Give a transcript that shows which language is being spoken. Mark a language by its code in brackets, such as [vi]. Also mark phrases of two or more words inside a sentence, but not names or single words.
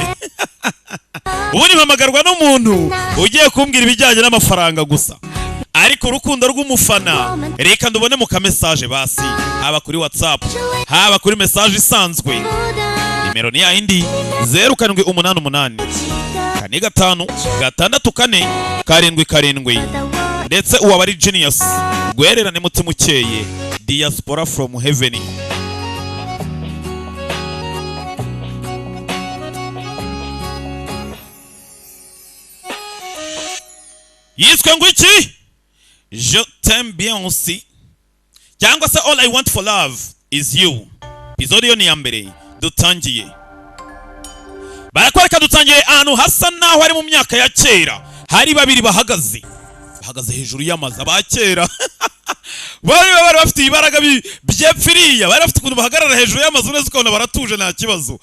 [rw] Ubundi mpamagarwa n'umuntu ugiye kumbwira ibijyanye n'amafaranga gusa, ariko urukundo rw'umufana reka ndubone mu kamesaje basi, haba kuri WhatsApp haba kuri message isanzwe. Nimero ni yindi 0788 45 664 7 ndetse uwaba ari genius gwererane mutima ukeye [en] diaspora from heaven. [rw] Yiswe ngo iki? [fr] Je t'aime bien aussi [rw] cyangwa se [en] All I want for love is you. [rw] Episode yo ni ya mbere dutangiye, barakwereka dutangiye ahantu hasa naho ari mu myaka ya kera. Hari babiri bahagaze hejuru y'amazi abakera. Bari bafite ibaraga byepfiriya, bari bafite ukuntu bahagarara hejuru y'amazi neza ukabona baratuje nta kibazo.